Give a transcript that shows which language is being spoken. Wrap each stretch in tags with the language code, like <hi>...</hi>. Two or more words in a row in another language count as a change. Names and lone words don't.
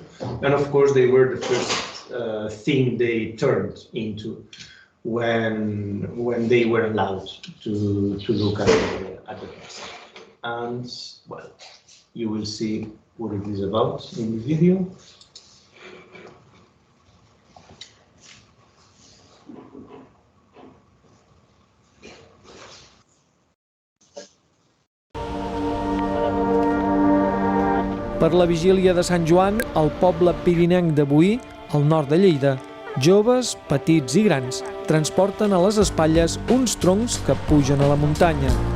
<en>And of course, they were the first thing they turned into when they were allowed to look at the past. And, well, you will see what it is about in the video.</en> <ca>Per la vigília de Sant Joan, al poble pirinenc de Boí, al nord de Lleida, joves, petits i grans, transporten a les espatlles uns troncs que pugen a la muntanya.</ca>